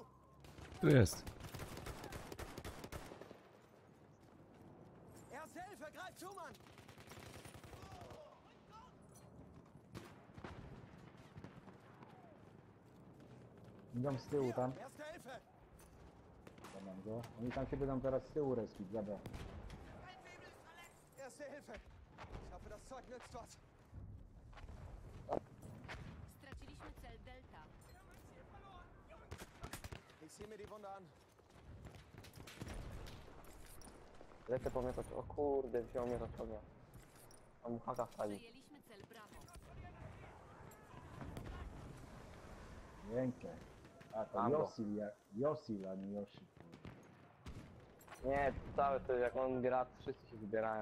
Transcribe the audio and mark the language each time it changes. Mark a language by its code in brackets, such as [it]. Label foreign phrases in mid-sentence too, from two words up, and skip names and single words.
[pl] Tu jest. [de] Erste Hilfe, greif zu, Mann! [pl] Idą z tyłu tam. [de] Erste Hilfe! [pl] Tam mam go. Oni tam się będą teraz z tyłu respić, dobra. [de] Erste Hilfe! Ich hoffe, das Zeug nützt was. [pl] Straciliśmy cel Delta. [de] Ich sehe mir die Wunde an. [pl] Lecę po miotacz. O kurde, wziął miotacz ognia. A mu haka wsadzi. Przejęliśmy cel Brawo. Pięknie. A to Albo. Josil, a nie Yoshi. Nie, cały to jak on gra, to wszyscy się wybierają.